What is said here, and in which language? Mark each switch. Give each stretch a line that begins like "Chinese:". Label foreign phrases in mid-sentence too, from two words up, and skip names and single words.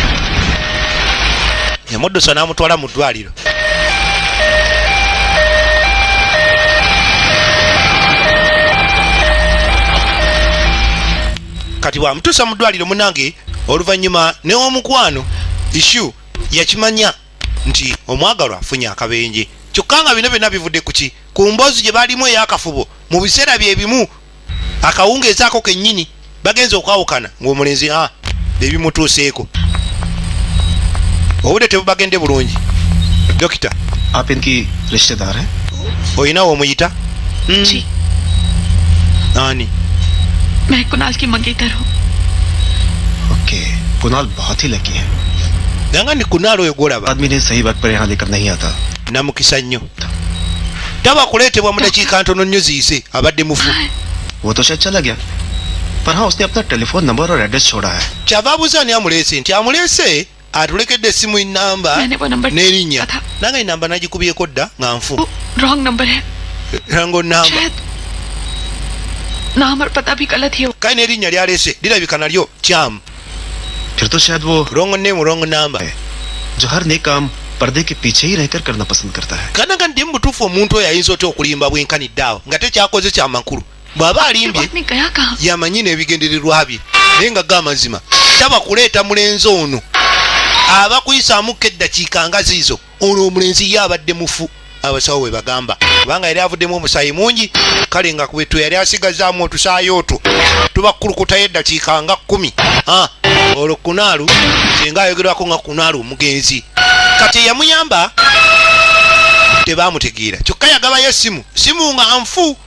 Ganda: Yamuddusa n'amutwala mu ddwaliro. Kati bwamutuusa mu ddwaliro munange oluvannyuma n'omukwano issue yakimanya nti omwagalwa afunye akabenje. Kyokka nga bino byonna bivudde ku ki? Ku mboozi gye baalimu ey'akafubo mu biseera bye bimu akawungeezaako kennyini bagenze okwawukana ng'omulenzi ebimutuuseeko. Obudde tebubagende bulungi. Dokita.
Hindi: आप इनकी रिश्तेदार हैं?
Ganda: Oyina omuyita?
Hindi: जी.
Ganda: Nani?
Hindi: मैं कुणाल की मंगेतर हूँ. ओके. कुणाल बहुत ही लकी है.
Ganda: Nanga ni Kunal oyo gwolaba.
Hindi: आदमी ने सही वक्त पर यहाँ लेकर नहीं आता.
Ganda: Namukisa nnyo. Taba kuleetebwa mu dakiika ntono nnyo ziyise abadde mufu.
Hindi: वो तो शायद चला गया. पर हाँ उसने अपना टेलीफोन नंबर और एड्रेस छोड़ा है.
Ganda: Kyava abuuza ani amuleese nti amuleese atulekedde essimu nnamba n'erinnya. Nanga ennamba nagikubyeko dda nga nfu.
Hindi: रॉन्ग नंबर है.
Ganda: Rango nnamba.
Hindi: शायद नाम और पता भी गलत ही हो.
Ganda: Kale n'erinnya lyaleese lirabika nalyo kyamu.
Hindi: फिर तो शायद वो
English: Wrong name, wrong number.
Hindi: जो हर नेक काम पर्दे के पीछे ही रहकर करना पसंद करता है.
Ganda: Kana ndi mu butuufu omuntu oyo ayinza otya okulimba bwenkanidde awo nga tekyakoze kya makulu. Bw'aba alimbye
Hindi: आपने गया कहाँ?
Ganda: yamanyi n'ebigendererwa bye naye nga g'amazima taba kuleeta mulenzi ono aba kuyisaamuko eddakiika nga ziizo ono omulenzi ye abadde mufu abasawo bwe bagamba kubanga yali avuddemu omusaayi mungi kale nga kubwetu yali asigazaamu otusaayi otwo tubakulukutayo eddakiika nga 10 olwo Kunaalu singa ayogerwako nga Kunaalu omugenzi kati eyamuyamba tebaamutegeera kyokka yagabayo simu nga nfu